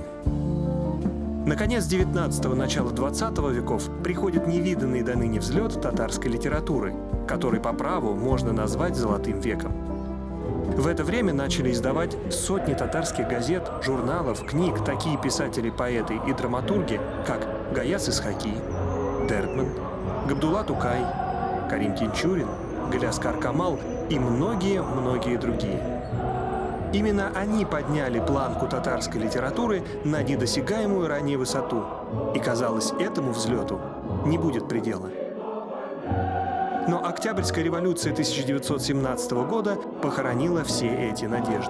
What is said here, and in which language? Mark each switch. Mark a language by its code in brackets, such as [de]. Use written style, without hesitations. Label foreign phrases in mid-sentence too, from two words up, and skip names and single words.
[ru] Наконец 19-го, начало 20 веков приходит невиданный до ныне взлет татарской литературы, который по праву можно назвать «золотым веком». В это время начали издавать сотни татарских газет, журналов, книг такие писатели, поэты и драматурги, как Гаяс Исхаки, Дертман, Габдулла Тукай, Карим Тинчурин, Галяскар Камал и многие-многие другие. Именно они подняли планку татарской литературы на недосягаемую ранее высоту. И, казалось, этому взлету не будет предела. Но Октябрьская революция 1917 года похоронила все эти надежды.